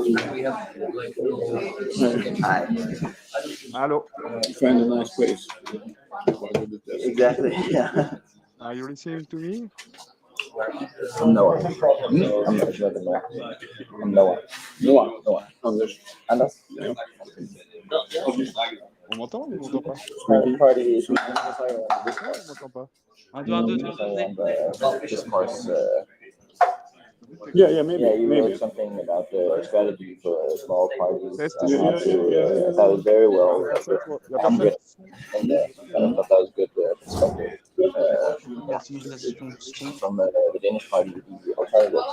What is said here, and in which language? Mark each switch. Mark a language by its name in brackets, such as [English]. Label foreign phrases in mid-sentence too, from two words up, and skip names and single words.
[English] Hi. Hello. You find a nice place. Exactly. Yeah. Are you listening to me? I'm Noah. I'm not sure the Noah. I'm Noah. Noah. Anders. Anders. Yeah. [French] On m'entend ou on m'entend pas? [English] Party. [French] On m'entend pas. 1, 2, 1, 2, 3. [English] Discourse. Yeah, maybe. Yeah, you maybe. wrote something about the strategy for small parties. Yeah. That was very well [French] La personne. [English] and I thought that was good perspective from the Danish party, the alternatives.